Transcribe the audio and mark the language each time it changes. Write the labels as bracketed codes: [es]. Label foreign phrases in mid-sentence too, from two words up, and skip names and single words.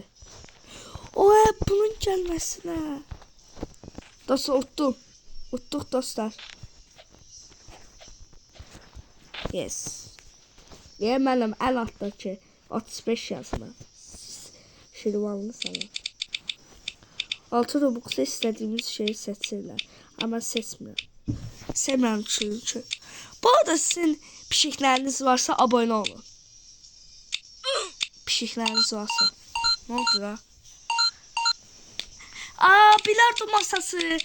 [az] Oy, bunun gəlməsinə. Dostlar, utduq dostlar. [en] Yes. [az] Niyə mənim ən altdakı 35 yazılı? Şirvanlı sana. [tr] 6 Robux'da istediğimiz şeyi seçirlər. [az] Ama seçmirəm. Sevmirəm çünki. Bu arada sizin pişikləriniz varsa abone olun. Pişikləriniz varsa. [tr] Ne oldu da? Bilardo masası.